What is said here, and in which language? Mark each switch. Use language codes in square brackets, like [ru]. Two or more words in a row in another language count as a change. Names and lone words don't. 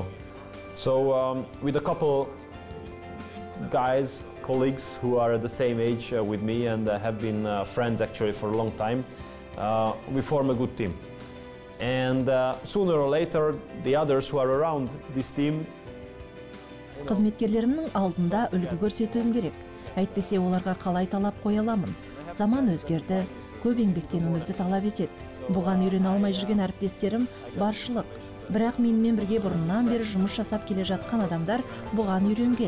[en] So with a couple guys, colleagues who are at the same age with me and have been friends actually for a long time, we form a good team. And sooner or later, the others who are around this team... [kk] Қызметкерлерімнің алдында үлгі көрсетуім керек. Әйтпесе оларға қалай талап қоя аламын. Заман өзгерді, көп еңбектенуімізді талап етеді. Бұған үйрене алмай жүрген әріптестерім баршылық. Бірақ менімен бірге бұрыннан бері жұмыс жасап келе жатқан адамдар бұған үйренген.